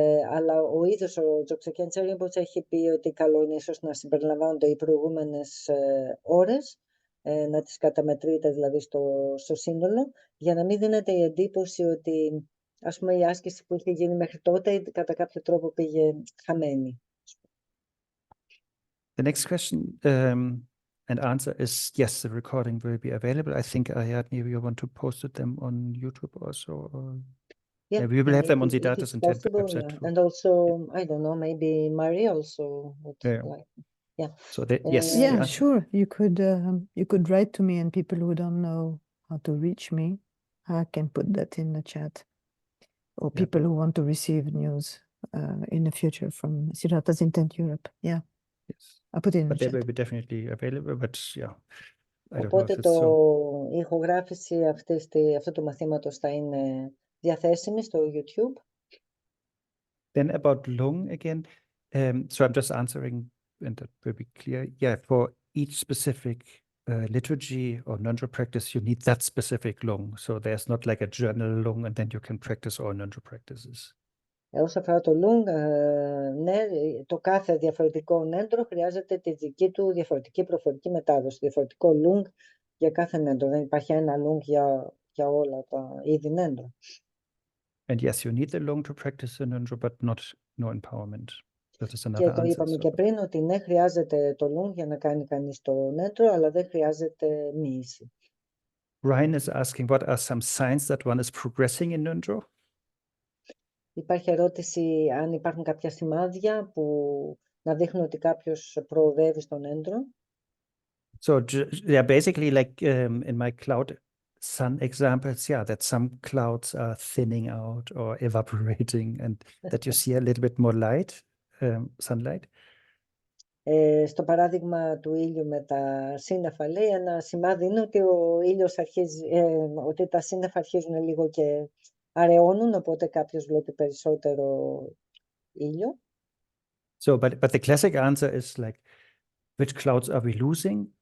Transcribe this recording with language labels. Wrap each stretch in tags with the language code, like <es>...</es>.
<el>Αλλά ο ίδιος ο Dzogchen Khyentse Rinpoche έχει πει ότι καλό είναι ίσως να συμπεριλαμβάνονται οι προηγούμενες ώρες, να τις καταμετρείτε δηλαδή στο σύνολο, για να μην δίνεται η εντύπωση ότι, ας πούμε, η άσκηση που είχε γίνει μέχρι τότε κατά κάποιο τρόπο πήγε χαμένη.</el> <en>The next question and answer is yes, the recording will be available. I think, Ariadni, you want to post them on YouTube also? Or... Yeah, we will have them on Siddhartha's intent website. Yeah. And also, I don't know, maybe Marie also would like. Yeah. So yes. Yeah, sure. You could write to me, and people who don't know how to reach me, I can put that in the chat. Or people who want to receive news in the future from Siddhartha's Intent Europe. Yeah. Yes. I'll put it in the But they chat. will be definitely available, but I don't</en> <el>Οπότε</el> <en>know if it's so.</en> <el>η ηχογράφηση αυτού του μαθήματος θα είναι διαθέσιμη στο YouTube.</el> <en>Then about Lung again. So I'm just answering, and that will be clear. Yeah, for each specific liturgy or Ngöndro practice, you need that specific Lung. So there's not like a general Lung, and then you can practice all Ngöndro practices.</en> <el>Όσο αφορά το Lung, ναι, το κάθε διαφορετικό Ngöndro χρειάζεται τη δική του διαφορετική προφορική μετάδοση. Διαφορετικό Lung για κάθε Ngöndro. Δεν υπάρχει ένα Lung για όλα τα είδη Ngöndro.</el> <en>And yes, you need the Lung to practice the Ngöndro, but no empowerment. That is another</en> <el>Και το</el> <en>answer.</en> <el>είπαμε και πριν ότι ναι, χρειάζεται το Lung για να κάνει κανείς το Ngöndro, αλλά δεν χρειάζεται μοίηση.</el> <en>Ryan is asking, what are some signs that one is progressing in Ngöndro?</en> <el>Υπάρχει ερώτηση αν υπάρχουν κάποια σημάδια που να δείχνουν ότι κάποιος προοδεύει στον Ngöndro.</el> <en>So basically like in my cloud sun examples, that some clouds are thinning out or evaporating, and that you see a little bit more light, sunlight.</en> <el>Στο παράδειγμα του ήλιου με τα σύννεφα, λέει, ένα σημάδι είναι ότι ο ήλιος αρχίζει, ότι τα σύννεφα αρχίζουν λίγο και αραιώνουν, οπότε κάποιος βλέπει περισσότερο ήλιο.</el> <en>So, but the classic answer is like, which clouds are we losing?</en>